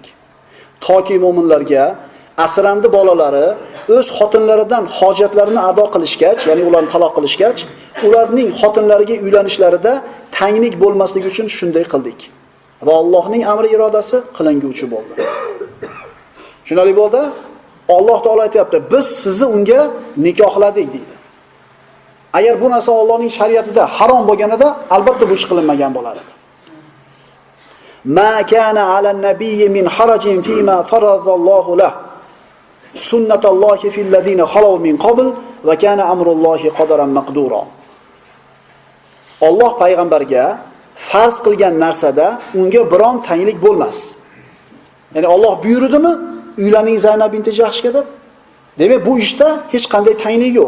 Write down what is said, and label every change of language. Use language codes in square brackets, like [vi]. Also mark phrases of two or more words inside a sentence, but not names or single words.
[uz] Toki mu'minlarga asrandi bolalari o'z xotinlaridan hojatlarini ado qilishgach, ya'ni ularni taloq qilishgach, ularning xotinlariga uylanishlarida tanglik bo'lmasligi uchun shunday qildik. Va Allohning amri irodasi qilinguvchi bo'ldi. Shunday bo'ldi? Alloh taolo aytayapti, biz sizni unga nikohladik deydi. Agar bu narsa Allohning shariatida harom bo'lganida, albatta bu ish qilinmagan bo'lar edi. [ar] ما كان على النبي من حرج فيما فرض الله له. سنة الله في الذين خلوا من قبل وكان أمر الله قدرا مقدورا. [uz] Alloh payg'ambarga farz qilgan narsada unga biron tanglik bo'lmas. Ya'ni Alloh buyurdimi? Uylaning Zaynab binti Jahshga deb. Demak, bu ishda hech qanday tanglik yo'q.